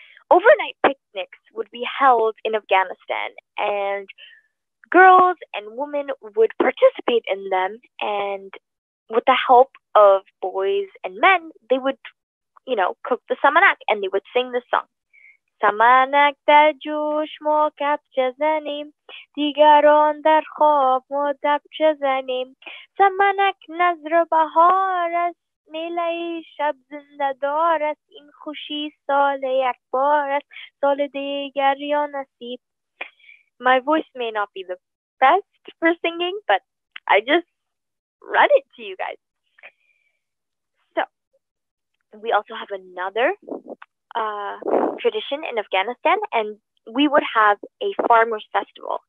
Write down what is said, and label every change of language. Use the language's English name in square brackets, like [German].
[English] Overnight picnics would be held in Afghanistan, and girls and women would participate in them, and with the help of boys and men, they would, cook the samanak, and they would sing the song. [Persian] سمنک در جوش ما کفچه زنیم دیگران در خواب ما دبچه زنیم سمنک نظر بهار است میله شب زنده دار است، این خوشی سال یک بار است، سال دیگر یا نصیب. [English] My voice may not be the best for singing, but I just read it to you guys. So we also have another tradition in Afghanistan, and we would have a farmers festival.